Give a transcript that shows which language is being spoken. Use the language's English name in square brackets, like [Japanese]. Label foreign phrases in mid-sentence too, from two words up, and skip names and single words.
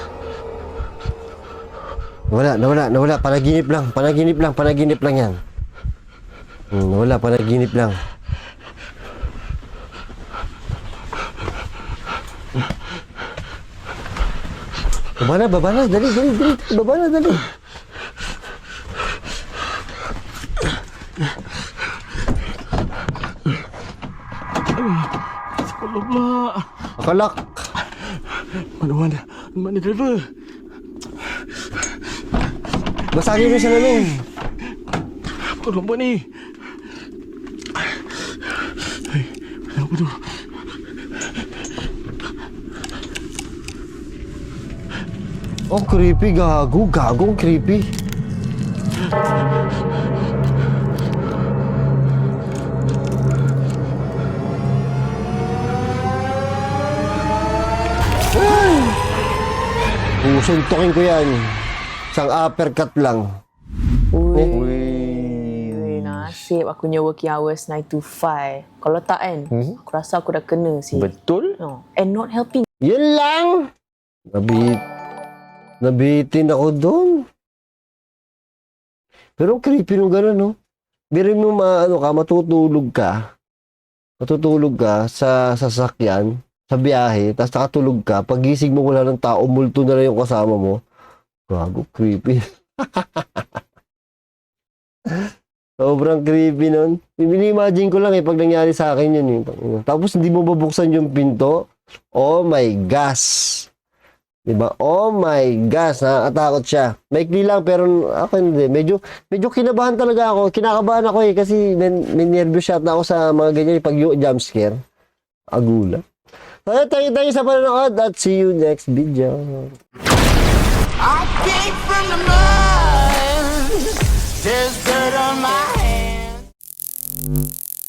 [Filipino] Nawala. Panaginip lang yan. Nawala, panaginip lang. Baba na, dali. Baba na, dali. [Malay] Sekolah pula. Akalak. Mana driver? [Filipino] Basagin mo siya namin. [Malay] Apa kau buat ni? Hei, apa tu? [Filipino] Oh, creepy, gago. Gagong creepy. Suntukin ko yan. Isang uppercut lang. [Malay] Ui, nasib aku punya [English] working hours 9 to 5. [Malay] Kalau tak kan, aku rasa aku dah kena sih. Betul? [English] No. And not helping. [Filipino] Yun lang! Nabitin ako doon. Pero creepy nung gano'n, no? Biro mo matutulog ka sa sasakyan, sa biyahe, tapos nakatulog ka, pagising mo wala ng tao, multo na lang yung kasama mo. Gago, creepy. Sobrang creepy nun. Imagine ko lang pag nangyari sa akin yun. Tapos hindi mo babuksan yung pinto. [English] Oh my gosh. [Filipino] Diba? [English] Oh my gosh, [Filipino] nakakatakot siya. Maikli lang pero ako hindi. Medyo kinabahan talaga ako. Kinakabahan ako kasi [English] nervous shot [Filipino] na ako sa mga ganyan pag yung [English] jump scare. [Filipino] Agula. So, [English] thank you [Filipino] sa panonood at [English] see you next video. I came from the mud. There's dirt on my hands.